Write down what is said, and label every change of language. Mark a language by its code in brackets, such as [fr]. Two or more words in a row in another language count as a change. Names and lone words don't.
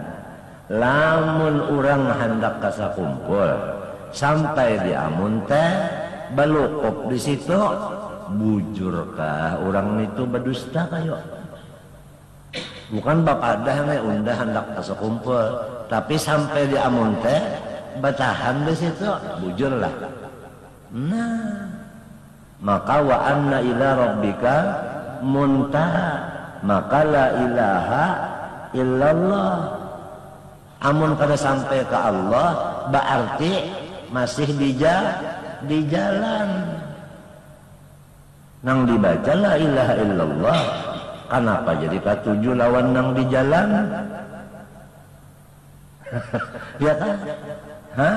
[bjn] Lamun orang hendak ke sakumpul sampai di Amuntai belukup di situ. Bujurkah orang itu berdusta kayo? Bukan bapak dah undah hendak sekumpul, tapi sampai di Amunte batahan di situ bujurlah. Nah, [ar] maka وأن إلى ربك المنتهى, maka لا إله إلا الله. [bjn] Amun kada sampai ke Allah berarti masih di jalan. Nang dibaca [ar] لا إله إلا الله, [bjn] kenapa jadi katuju lawan nang di jalan? Ya kan? Hah?